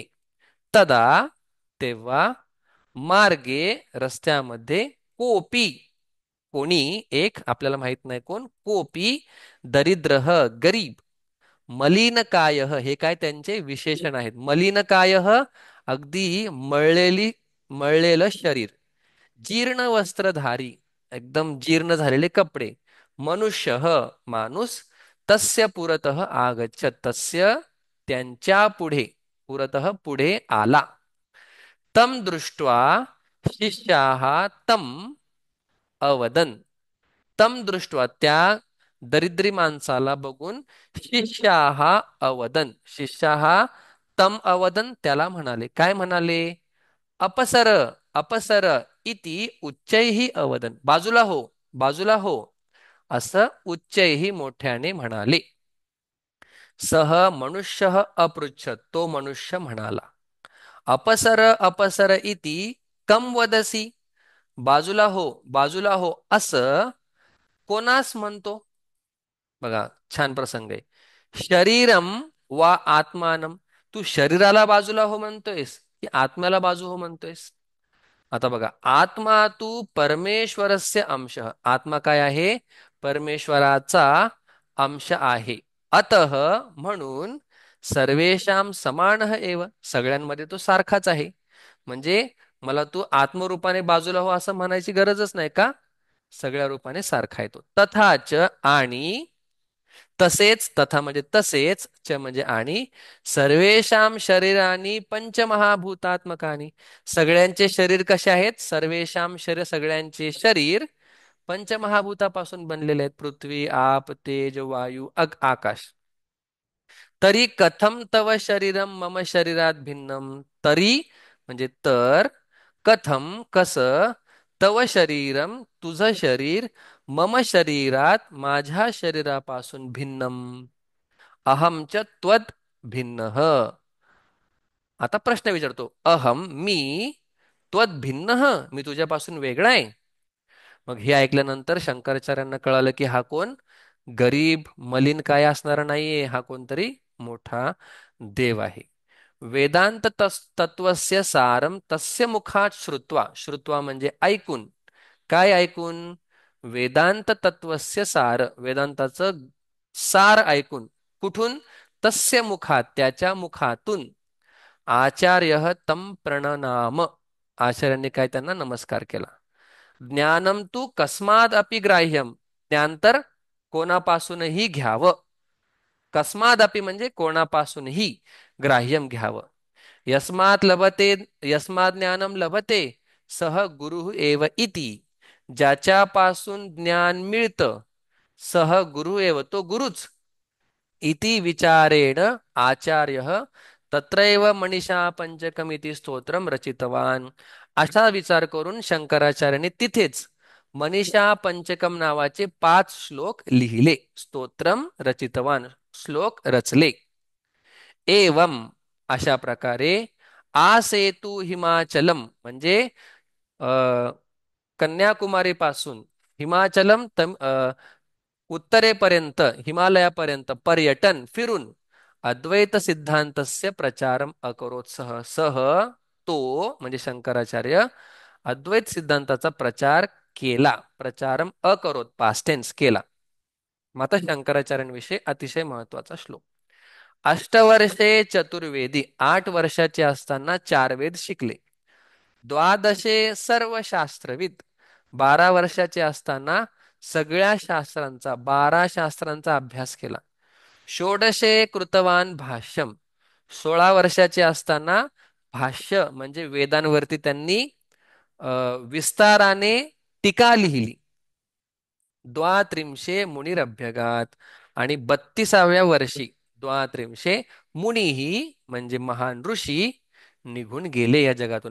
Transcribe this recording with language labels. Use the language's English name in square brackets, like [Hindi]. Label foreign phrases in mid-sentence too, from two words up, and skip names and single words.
[Marathi] तदा तेव्हा मार्गे रस्त्यामध्ये कोपी कोणी एक आपल्याला माहित नाही कोण [Sanskrit] कोपी दरिद्रह [Marathi] गरीब मलिनकाय हे काय त्यांचे विशेषण आहेत. मलिनकाय अगदी मळलेलं शरीर, [Sanskrit] जीर्ण वस्त्रधारी [Marathi] एकदम जीर्ण झालेले कपडे, मनुष्य माणूस, [Sanskrit] तस्य पुरतः आगच्छत तस्य [Marathi] त्यांच्या पुढे, [Sanskrit] पुरतः [Marathi] पुढे आला. [Sanskrit] तम दृष्ट्वा शिष्याः तम अवदन. तम दृष्ट्वा [Marathi] त्या दरिद्री माणसाला बघून [Sanskrit] शिष्याः अवदन, शिष्याः तम अवदन [Marathi] त्याला म्हणाले. काय म्हणाले? [Sanskrit] अपसर अपसर इति उच्चैही अवदन. [Marathi] बाजूला हो, बाजूला हो, असं उच्चैही मोठ्याने म्हणाले. [Sanskrit] सह मनुष्य अपृच्छत [Marathi] तो मनुष्य म्हणाला. [Sanskrit] अपसर अपसर इति कम वदसी. [Marathi] बाजूला हो, बाजूला हो असं कोणास म्हणतो? बघा छान प्रसंग आहे. [Sanskrit] शरीरम वा आत्मानम. [Marathi] तू शरीराला बाजूला हो म्हणतोयस की आत्म्याला बाजू हो म्हणतोयस? आता बघा, [Sanskrit] आत्मा तू परमेश्वरस्य अंश. [Marathi] आत्मा काय आहे? परमेश्वराचा अंश आहे. अतः म्हणून [Sanskrit] सर्वेषां समानः एव [Marathi] सगळ्यांमध्ये तो सारखाच आहे. म्हणजे मला तू आत्मरूपाने बाजूला हो असं म्हणायची गरजच नाही का? सगळ्या रूपाने सारखा आहे तो. तथाच आणि तसेच, तथा म्हणजे तसेच, च म्हणजे आणि, [Sanskrit] सर्वेषां शरीरानी पंचमहाभूतात्मकानी. [Marathi] सगळ्यांचे शरीर कसे आहेत? [Sanskrit] सर्वेषां शरीर [Marathi] सगळ्यांचे शरीर पंचमहाभूतापासून बनलेले आहेत. [Sanskrit] पृथ्वी, आप, तेज, वायू, आकाश. तरी कथम तव शरीरम मम शरीरात भिन्नम. [Marathi] तरी म्हणजे तर, कथम कसं, [Sanskrit] तव शरीरम [Marathi] तुझं शरीर, [Sanskrit] मम शरीरात [Marathi] माझ्या शरीरापासून [Sanskrit] भिन्नम, अहम च त्वद भिन्न. [Marathi] आता प्रश्न विचारतो, अहम मी, [Sanskrit] त्वद भिन्न [Marathi] मी तुझ्यापासून वेगळा आहे. मग हे ऐकल्यानंतर शंकराचार्यांना कळालं की हा कोण? गरीब मलिन काय असणारा नाहीये, हा कोणतरी मोठा देव आहे. [Sanskrit] वेदांत तत्वस्य सारम तस्य मुखात श्रुत्वा. [Marathi] श्रुत्वा म्हणजे ऐकून. काय ऐकून? [Sanskrit] वेदांत तत्वस्य सार [Marathi] वेदांताचं सार ऐकून. कुठून? [Sanskrit] तस्य मुखात [Marathi] त्याच्या मुखातून. [Sanskrit] आचार्य तम प्रणनाम [Marathi] आचार्यांनी काय त्यांना नमस्कार केला. [Sanskrit] ज्ञानम तू कस्माद अपि ग्राह्यम. [Marathi] ज्ञान तर कोणापासूनही घ्यावं. कस्मादपि म्हणजे कोणापासूनही ग्राह्यम घ्यावं. [Sanskrit] यस्मात लभते, यस्मात ज्ञानम लभते सह गुरु एव इति. [Marathi] ज्याच्यापासून ज्ञान मिळतं, [Sanskrit] सह गुरु एव [Marathi] तो गुरुच, [Sanskrit] इति विचारेण आचार्य तत्रैव मनीषा पंचकमिति स्तोत्रम रचितवान. [Marathi] असा विचार करून शंकराचार्यांनी तिथेच मनीषा पंचकम नावाचे 5 श्लोक लिहिले. [Sanskrit] स्तोत्रम रचितवान [Marathi] श्लोक रचले. एवम अशा प्रकारे [Sanskrit] आसेतु हिमाचलम [Marathi] म्हणजे अ, कन्याकुमारी पासून हिमाचलम उत्तरेपर्यंत हिमालयापर्यंत पर्यटन फिरून [Sanskrit] अद्वैत सिद्धांतस्य प्रचारम अकरोत. [Marathi] सह तो म्हणजे शंकराचार्य अद्वैत सिद्धांताचा प्रचार केला. [Sanskrit] प्रचारम अकरोत [English] past tense [Marathi] केला. माता शंकराचार्यांविषयी अतिशय महत्वाचा श्लोक. [Sanskrit] अष्टवर्षे चतुर्वेदी [Marathi] 8 वर्षाचे असताना 4 वेद शिकले. [Sanskrit] द्वादशे सर्व शास्त्रविद [Marathi] 12 वर्षाचे असताना सगळ्या शास्त्रांचा 12 शास्त्रांचा अभ्यास केला. [Sanskrit] षोडशे कृतवान भाष्यम [Marathi] 16 वर्षाचे असताना भाष्य म्हणजे वेदांवरती त्यांनी विस्ताराने टीका लिहिली. [Sanskrit] द्वात्रिंशे मुनिरभ्यगात. [Marathi] आणि 32व्या वर्षी [Sanskrit] द्वात्रिंशे मुनीही [Marathi] म्हणजे महान ऋषी निघून गेले या जगातून.